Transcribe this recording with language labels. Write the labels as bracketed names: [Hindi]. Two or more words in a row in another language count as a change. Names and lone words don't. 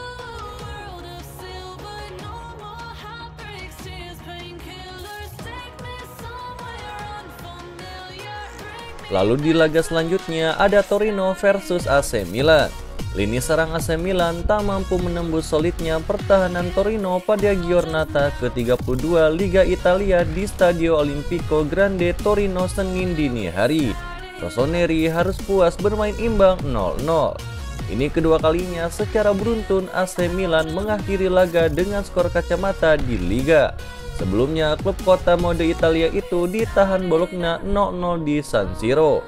[Indonesian] Lalu di laga selanjutnya ada Torino versus AC Milan. Lini serang AC Milan tak mampu menembus solidnya pertahanan Torino pada giornata ke-32 Liga Italia di Stadio Olimpico Grande Torino Senin dini hari. Rossoneri harus puas bermain imbang 0-0. Ini kedua kalinya secara beruntun AC Milan mengakhiri laga dengan skor kacamata di Liga. Sebelumnya, klub kota mode Italia itu ditahan Bologna 0-0 di San Siro.